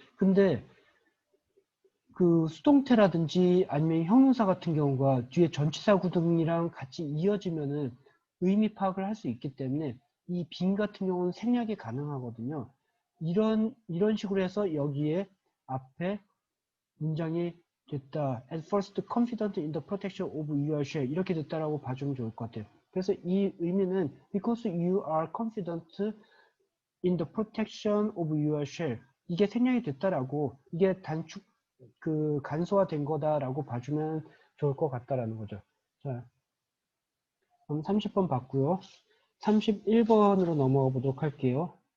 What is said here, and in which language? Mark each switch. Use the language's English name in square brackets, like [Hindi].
[Korean] 근데 수동태라든지 아니면 형용사 같은 경우가 뒤에 전치사 구등이랑 같이 이어지면은 의미 파악을 할 수 있기 때문에 이 빈 같은 경우는 생략이 가능하거든요. 이런 식으로 해서 여기에 앞에 문장이 됐다. [English] At first confident in the protection of your shell [Korean] 이렇게 됐다라고 봐주면 좋을 것 같아요. 그래서 이 의미는 [English] because you are confident in the protection of your shell [Korean] 이게 생략이 됐다라고 이게 간소화된 거다라고 봐주면 좋을 것 같다라는 거죠. 자, 그럼 30번 봤고요. 31번으로 넘어가 보도록 할게요.